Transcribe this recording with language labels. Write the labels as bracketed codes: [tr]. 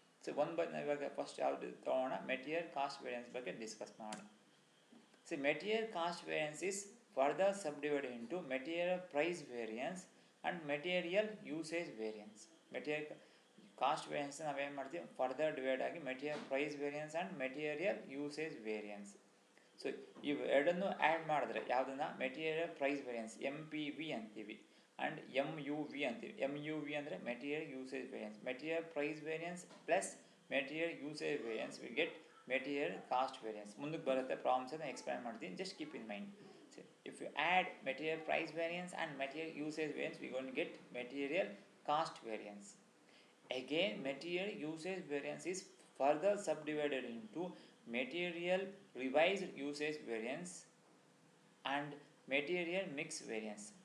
[kn] So ಇವಾಗ first ಯಾವುದು ತೊಗೊಳ್ಳೋಣ, ಮೆಟೀರಿಯಲ್ ಕಾಸ್ಟ್ ವೇರಿಯನ್ಸ್ ಬಗ್ಗೆ ಡಿಸ್ಕಸ್ ಮಾಡೋಣ. [en] So material cost variance is further subdivided into material price variance and material usage variance. Material cost variance [kn] ನಾವೇನು ಮಾಡ್ತೀವಿ, further divide ಆಗಿ material price variance and material usage variance. So ಇವು ಎರಡನ್ನೂ add ಮಾಡಿದ್ರೆ ಯಾವುದನ್ನ, material price variance MPV ಅಂತೀವಿ and MUV ಅಂತೀವಿ. [en] MUV ಅಂದರೆ material usage variance. Material price variance plus material usage variance will get material cost variance. [kn] ಮುಂದಕ್ಕೆ ಬರುತ್ತೆ, ಪ್ರಾಬ್ಲಮ್ಸನ್ನು explain ಮಾಡ್ತೀನಿ, [en] Just keep in mind. If you add material price variance and material usage variance, we're going to get material cost variance. Again, material usage variance is further subdivided into material revised usage variance and material mix variance.